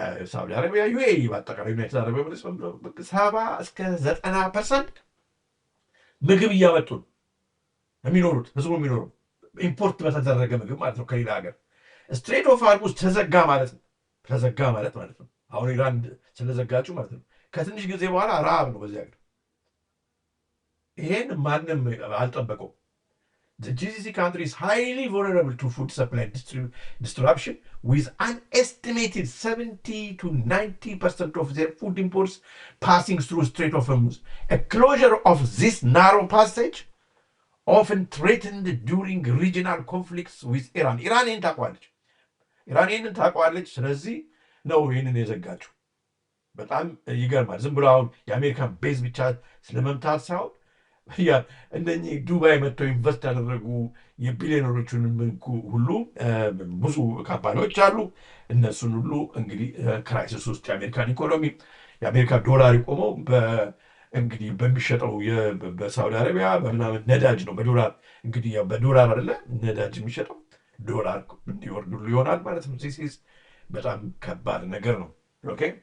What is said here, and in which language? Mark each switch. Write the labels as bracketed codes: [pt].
[am] ሳውዲ አረቢያ፣ ዩኤኢ በአጠቃላይ ዩናይትድ አረብ ኤሚሬትስ 70-90% ምግብ እያመጡ ነው የሚኖሩት ህዝቡ የሚኖሩ ኢምፖርት በተደረገ ምግብ ማለት ነው ከሌላ ሀገር። ስትሬት ኦፍ ሆርሙዝ ተዘጋ ማለት ነው። ተዘጋ ማለት ነው አሁን ኢራን ስለዘጋችሁ ማለት ነው። ከትንሽ ጊዜ በኋላ ረሃብ ነው በዚህ ሀገር። ይሄን ማንም አልጠበቀው። [en] The GCC country is highly vulnerable to food supply disruption, with an estimated 70-90% of their food imports passing through Strait of Hormuz. A closure of this narrow passage often threatened during regional conflicts with Iran. [am] Iran ይህንን ታውቋለች። ስለዚህ ነው ይህንን የዘጋችው። በጣም ይገርማል። ዝም ብሎ አሁን የአሜሪካን ቤዝ ብቻ ስለመምታት ሳይሆን እነኚህ ዱባይ መጥተው ኢንቨስት ያደረጉ የቢሊዮነሮቹን ሁሉ ብዙ ካምፓኒዎች አሉ። እነሱን ሁሉ እንግዲህ ክራይሲስ ውስጥ የአሜሪካን ኢኮኖሚ የአሜሪካ ዶላር የቆመው እንግዲህ በሚሸጠው በሳውዲ አረቢያ በምናምን ነዳጅ ነው። በዶላር እንግዲህ በዶላር አይደለ ነዳጅ የሚሸጠው ዶላር እንዲወርድ ሁሉ ይሆናል ማለት ነው። ዚስ በጣም ከባድ ነገር ነው። ኦኬ